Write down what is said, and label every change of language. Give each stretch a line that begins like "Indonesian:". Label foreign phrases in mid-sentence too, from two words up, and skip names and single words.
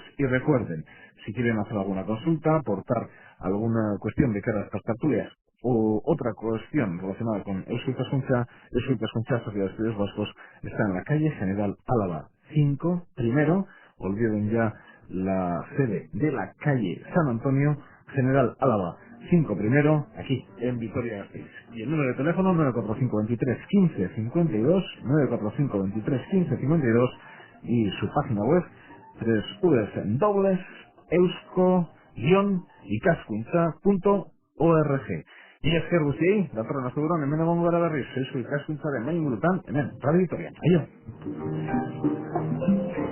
Spanish: Y recuerden, si quieren hacer alguna consulta, aportar alguna cuestión de cara a estas tertulias o otra cuestión relacionada con Eusko Ikaskuntza, Sociedad de Estudios Vascos, está en la calle General Álava 5, primero, olviden ya la sede de la calle San Antonio, General Álava 5 primero, aquí en Vitoria-Gasteiz. Y el número de teléfono 945 23 15 52, 945 23 15 52, y su página web www.eusko-ikaskuntza.org.
Basque: Y esker guztiei, datorren asteburuan hemen egongo gara berriz, Eusko Ikaskuntzaren main ingurutan, hemen, Radio Vitoria. Aio!